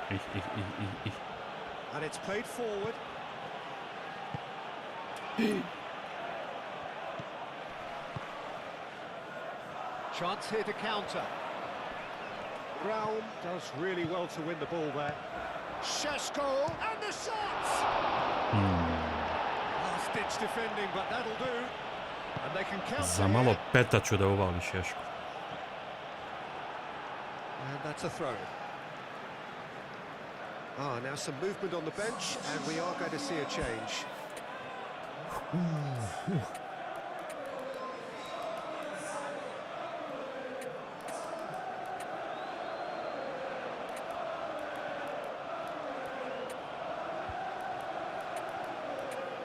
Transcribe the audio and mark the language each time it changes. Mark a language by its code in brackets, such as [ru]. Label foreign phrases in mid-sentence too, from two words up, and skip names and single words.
[en] And it's played forward. Chance here to counter. Raum does really well to win the ball there. Šeško and the shot! Last-ditch defending, but that'll do. And they can counter. [sr] Za malo peta ću da uvali Šeško. [en] And that's a throw. Now some movement on the bench, and we are going to see a change. It's